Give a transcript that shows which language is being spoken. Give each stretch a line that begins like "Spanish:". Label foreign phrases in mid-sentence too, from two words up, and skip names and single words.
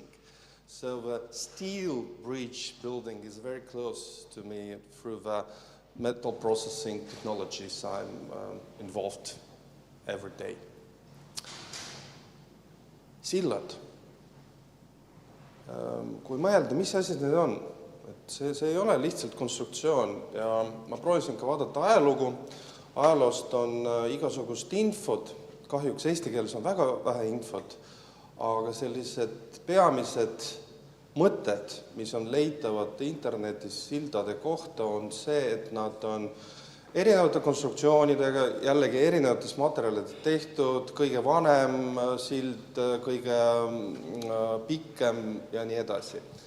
English: So the steel bridge building is very close to me through the metal processing technologies I'm involved every day.
Estonian: Sillad. Kui mõelda, mis asjad need on? See ei ole lihtsalt konstruktsioon ja ma proovisin ka vaadata ajalugu. Ajaloost on igasugust infot, kahjuks eesti keeles on väga vähe infot, aga sellised peamised mõtted, mis on leitavad internetis sildade kohta, on see, et nad on erinevate konstruktsioonidega, jällegi erinevates materjalid tehtud, kõige vanem sild, kõige pikem ja nii edasi.